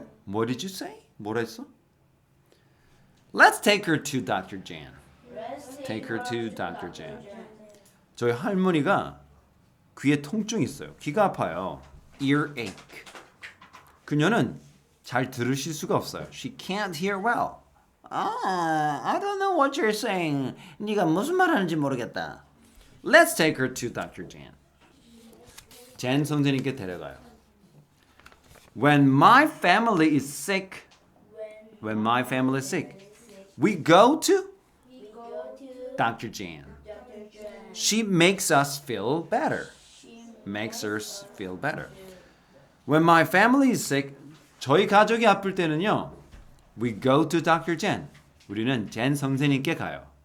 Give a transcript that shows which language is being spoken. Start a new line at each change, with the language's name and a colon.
English: 어? What did you say?
Korean: 뭐라 했어?
English: Let's take her to Dr. Jan. Let's Take her to Dr. Jan.
Korean: 저희 할머니가 귀에 통증이 있어요. 귀가 아파요. Earache. 그녀는 잘 들으실 수가 없어요.
English: She can't hear well. I don't know what you're saying.
Korean: 네가 무슨 말 하는지 모르겠다.
English: Let's take her to Dr. Jan.
Korean: 젠 선생님께 데려가요.
English: When my family is sick, when my family is sick, we go to We go to Dr. Jan. Dr. Jan. She makes us feel better. Makes us feel better. When my family is sick,
Korean: 저희 가족이 아플 때는요.
English: We go to Dr. Jan.
Korean: 우리는 젠 선생님께 가요.